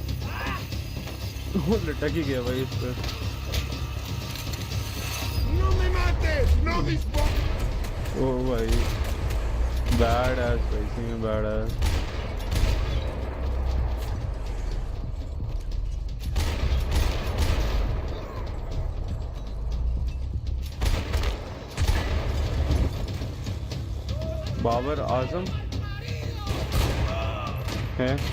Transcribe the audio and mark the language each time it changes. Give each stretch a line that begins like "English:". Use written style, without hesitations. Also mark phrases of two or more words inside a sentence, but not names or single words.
Hindi: वो लटक ही गया भाई इस पे।
Spanish: No me mates! No dispares!
Hindi: ओ भाई
English: bad ass
Hindi: भाई, इसी में
English: bad ass.
Hindi: बाबर आजम है।